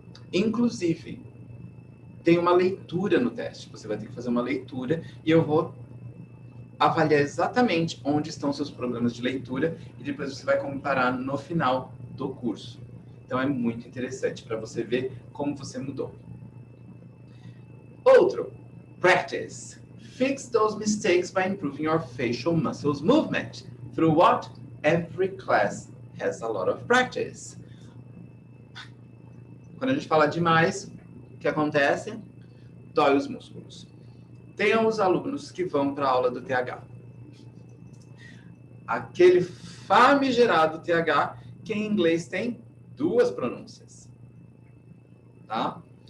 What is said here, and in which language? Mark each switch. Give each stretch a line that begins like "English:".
Portuguese: Inclusive, tem uma leitura no teste. Você vai ter que fazer uma leitura e eu vou avaliar exatamente onde estão seus problemas de leitura e depois você vai comparar no final do curso. Então, é muito interessante para você ver como você mudou. Outro, practice.
English: Fix those mistakes by improving your facial muscles movement. Through what? Every class has a lot of practice.
Portuguese: Quando a gente fala demais, o que acontece? Dói os músculos. Tem os alunos que vão para a aula do TH. Aquele famigerado TH que em inglês tem 2 pronúncias. Tá?